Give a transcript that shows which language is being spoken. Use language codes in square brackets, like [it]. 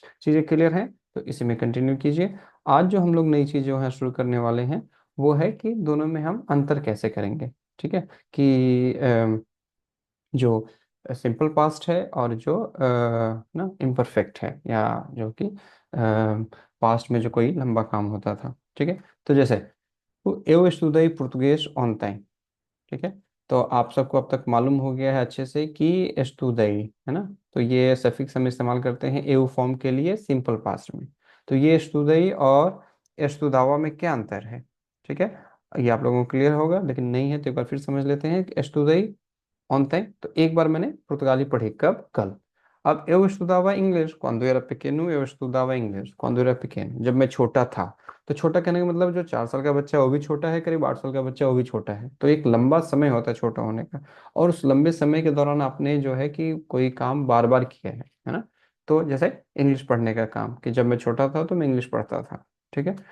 [hi] चीज़ें क्लियर हैं तो इसी में कंटिन्यू कीजिए। आज जो हम लोग नई चीज़ जो है शुरू करने वाले हैं, वो है कि दोनों में हम अंतर कैसे करेंगे। ठीक है। कि जो सिंपल पास्ट है और जो ना इम्परफेक्ट है, या जो कि पास्ट में जो कोई लंबा काम होता था। ठीक है। तो जैसे [pt] eu estudei português ontem। [hi] ठीक है। तो आप सबको अब तक मालूम हो गया है अच्छे से कि estudei, है ना। तो ये सफिक्स हम इस्तेमाल करते हैं eu फॉर्म के लिए सिंपल पास्ट में। तो ये estudei और estudava में क्या अंतर है। ठीक है। ये आप लोगों को क्लियर होगा, लेकिन नहीं है तो एक बार फिर समझ लेते हैं कि [pt] estudei ontem, [hi] तो एक बार मैंने पुर्तगाली पढ़ी, कब, कल। [pt] अब eu estudava inglês quando era pequeno, eu estudava inglês quando era pequeno, [hi] जब मैं छोटा था। तो छोटा कहने का मतलब जो 4 साल का बच्चा है वो भी छोटा है, करीब 8 साल का बच्चा वो भी छोटा है। तो एक लंबा समय होता है छोटा होने का, और उस लंबे समय के दौरान आपने जो है कि कोई काम बार बार किया है ना। तो जैसे इंग्लिश पढ़ने का काम, कि जब मैं छोटा था तो मैं इंग्लिश पढ़ता था। ठीक है।